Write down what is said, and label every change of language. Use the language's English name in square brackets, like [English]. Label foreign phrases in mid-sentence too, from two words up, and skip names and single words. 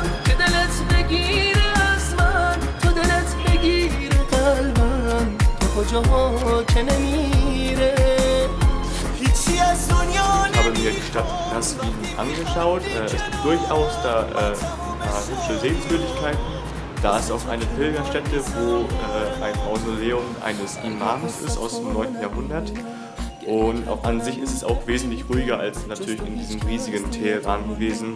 [Persian] که دلت بگیره از من، تو دلت بگیره قلبم تو کجاها که نمیره. هیچی از دنیا [German] Ich habe mir die Stadt Nasrin angeschaut. Es gibt durchaus da ein paar hübsche Sehenswürdigkeiten. Da ist auch eine Pilgerstätte, wo ein Mausoleum eines Imams ist aus dem 9. Jahrhundert. Und auch an sich ist es auch wesentlich ruhiger als natürlich in diesem riesigen Teheran gewesen.